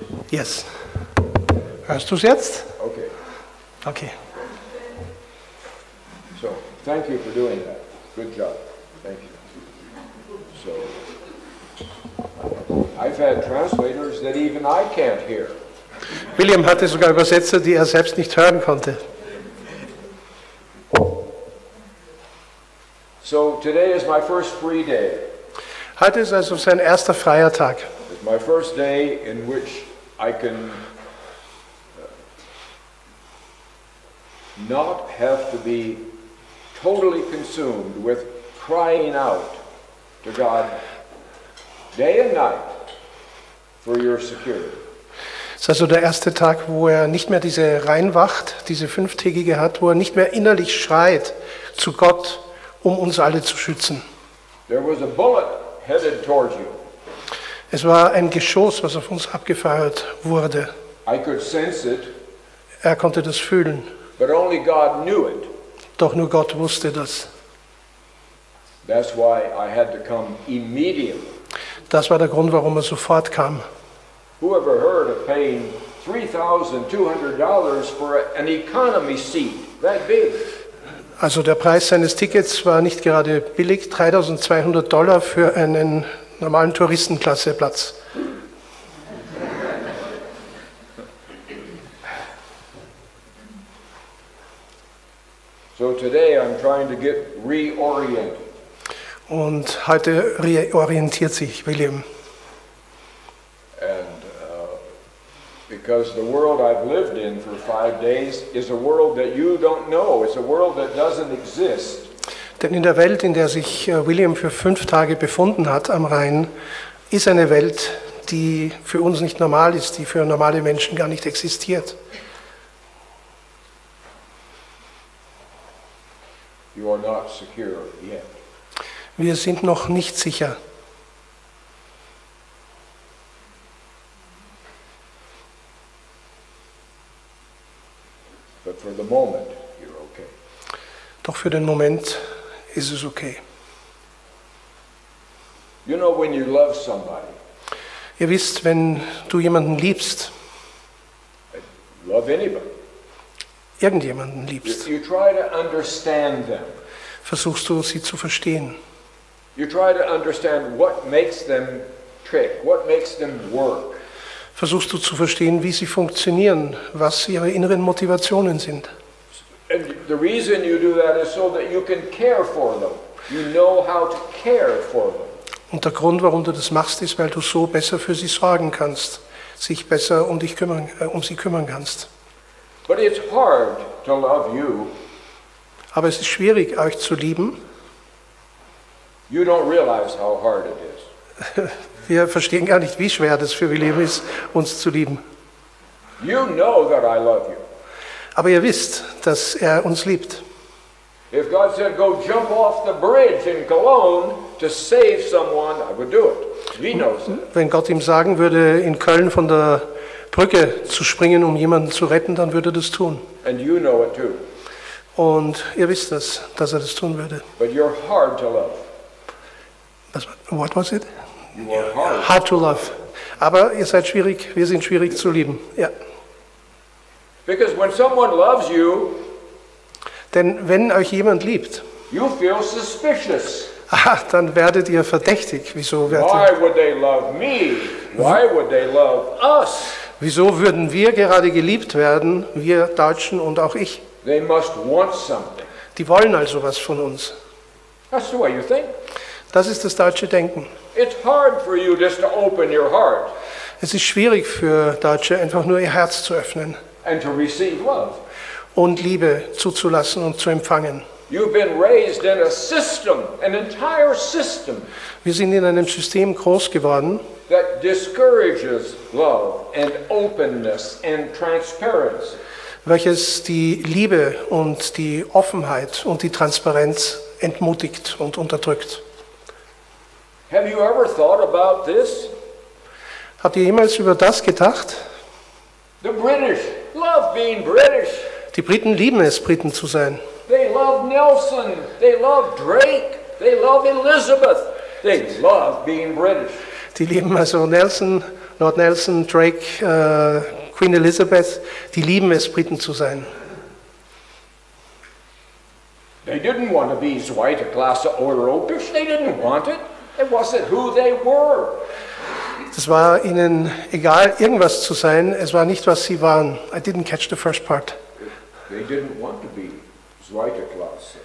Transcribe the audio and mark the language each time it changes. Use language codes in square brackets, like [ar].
[de] Yes. Hörst du es jetzt? [en] Okay. Okay. So thank you for doing that. Good job. Thank you. So I've had translators that even I can't hear. [de] William hatte sogar Übersetzer, die er selbst nicht hören konnte. [en] So today is my first free day. [de] Heute ist also sein erster freier Tag. [en] It's my first day in which I can not have to be totally consumed with crying out to God day and night for your security. [de] Das ist also der erste Tag, wo er nicht mehr diese Reinwacht, diese 5-tägige hat, wo er nicht mehr innerlich schreit zu Gott, um uns alle zu schützen. [en] There was a bullet headed towards you. [de] Es war ein Geschoss, was auf uns abgefeuert wurde. [en] I could sense it, [de] Er konnte das fühlen, [en] but only God knew it. [de] doch nur Gott wusste das. [en] That's why I had to come immediately. [de] Das war der Grund, warum er sofort kam. [en] Who ever heard of paying $3,200 for an economy seat that big? [de] Also der Preis seines Tickets war nicht gerade billig, $3.200 für einen normalen Touristenklasseplatz. [en] So today I'm trying to get reoriented. [de] Und heute reorientiert sich William. [en] And because the world I've lived in for 5 days is a world that you don't know. It's a world that doesn't exist. [de] Denn in der Welt, in der sich William für 5 Tage befunden hat am Rhein, ist eine Welt, die für uns nicht normal ist, die für normale Menschen gar nicht existiert. [en] You are not secure yet. [de] Wir sind noch nicht sicher. [en] But for the moment, you're okay. [de] Doch für den Moment ist es okay. [en] You know when you love somebody, [de] Ihr wisst, wenn du jemanden liebst, [en] love anybody, [de] irgendjemanden liebst, [en] you try to understand them. [de] versuchst du, sie zu verstehen. [en] You try to understand what makes them tick, what makes them work. [de] Versuchst du zu verstehen, wie sie funktionieren, was ihre inneren Motivationen sind. [en] And the reason you do that is so that you can care for them. You know how to care for them. [de] Und der Grund, warum du das machst, ist, weil du so besser für sie sorgen kannst, sich besser um sie kümmern kannst. [en] But it's hard to love you. [de] Aber es ist schwierig, euch zu lieben. [en] You don't realize how hard it is. [de] Wir verstehen gar nicht, wie schwer das für William ist, uns zu lieben. [en] You know that I love you. [de] Aber ihr wisst, dass er uns liebt. [en] If God said, go jump off the bridge in Cologne to save someone, I would do it. He knows that. [de] Wenn Gott ihm sagen würde, in Köln von der Brücke zu springen, um jemanden zu retten, dann würde er das tun. [en] And you know it too. [de] Und ihr wisst das, dass er das tun würde. [en] But you're hard to love. What was it? You are hard. Hard to love. [de] Aber ihr seid schwierig, wir sind schwierig zu lieben. Ja. [en] Because when someone loves you, [de] Denn wenn euch jemand liebt, [en] you feel suspicious. [de] dann werdet ihr verdächtig. Wieso [en] Why would they love me? Why would they love us? [de] Wieso würden wir gerade geliebt werden, wir Deutschen und auch ich? [en] They must want something. [de] Die wollen also was von uns. [en] That's the way you think. [de] Das ist das deutsche Denken. [en] It's hard for you just to open your heart [de] Es ist schwierig für Deutsche, einfach nur ihr Herz zu öffnen [en] and to receive love. [de] und Liebe zuzulassen und zu empfangen. [en] You've been raised in a system, an entire system, [de] Wir sind in einem System groß geworden, [en] that discourages love and openness and transparency. [de] Welches die Liebe und die Offenheit und die Transparenz entmutigt und unterdrückt. [en] Have you ever thought about this? [de] Habt ihr jemals über das gedacht? [en] The British love being British. [de] Die Briten lieben es, Briten zu sein. [en] They love Nelson. They love Drake. They love Elizabeth. They love being British. [de] Die lieben also Nelson, Lord Nelson, Drake, Queen Elizabeth. Die lieben es, Briten zu sein. [en] They didn't want to be [de] zweite Klasse europäisch. [en] They didn't want it. It wasn't who they were. [de] Es war ihnen egal, irgendwas zu sein. Es war nicht, was sie waren. [en] I didn't catch the first part. They didn't want to be [de] zweite Klasse.